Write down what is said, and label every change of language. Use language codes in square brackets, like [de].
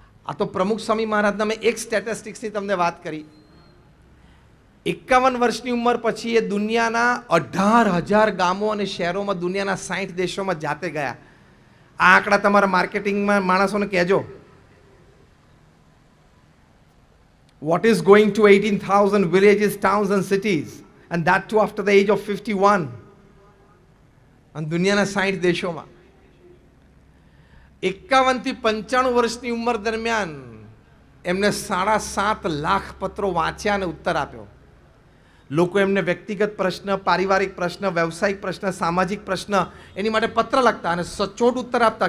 [gu] આ તો પ્રમુખ સ્વામી મહારાજના મેં એક સ્ટેટિસ્ટિક્સની તમને વાત કરી. 51 વર્ષની ઉંમર પછી એ દુનિયાના 18,000 ગામો અને શહેરોમાં દુનિયાના 60 દેશોમાં જાતે ગયા. આ આંકડા તમારા માર્કેટિંગમાં માણસોને કહેજો. [en] What is going to 18,000 villages, towns and cities, and that too after the age of 51. [gu] અને દુનિયાના 60 દેશોમાં 51 થી 95 વર્ષની ઉંમર દરમિયાન એમને 7.5 લાખ પત્રો વાંચ્યા અને ઉત્તર આપ્યો. લોકો એમને વ્યક્તિગત પ્રશ્ન, પારિવારિક પ્રશ્ન, વ્યવસાયિક પ્રશ્ન, સામાજિક પ્રશ્ન એની માટે પત્ર લખતા અને સચોટ ઉત્તર આપતા.